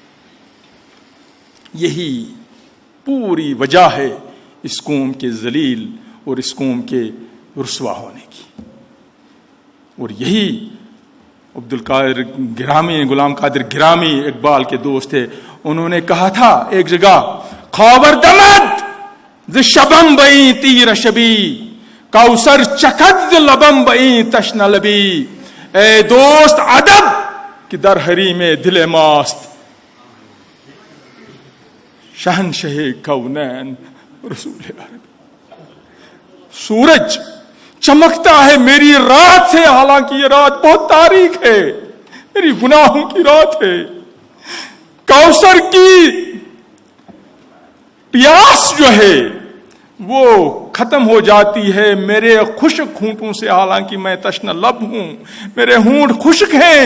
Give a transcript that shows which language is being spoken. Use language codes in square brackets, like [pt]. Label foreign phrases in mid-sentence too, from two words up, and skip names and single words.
[ur] یہی پوری وجہ ہے اس قوم کے ذلیل اور اس قوم کے رسوا ہونے کی۔ اور یہی عبد القادر گرامی، غلام قادر گرامی اقبال کے دوست تھے، انہوں نے کہا تھا ایک جگہ، [fa] خاور دمد ز شبم بئی تیر شبی، کوثر چکد ز لبم بئی تشن لبی، اے دوست ادب کہ در حریم دل ماست، شہنشہ کونین رسول عربی۔ [ur] سورج چمکتا ہے میری رات سے، حالانکہ یہ رات بہت تاریک ہے، میری گناہوں کی رات ہے۔ کوثر کی پیاس جو ہے وہ ختم ہو جاتی ہے میرے خشک ہونٹوں سے، حالانکہ میں تشنہ لب ہوں، میرے ہونٹ خشک ہیں۔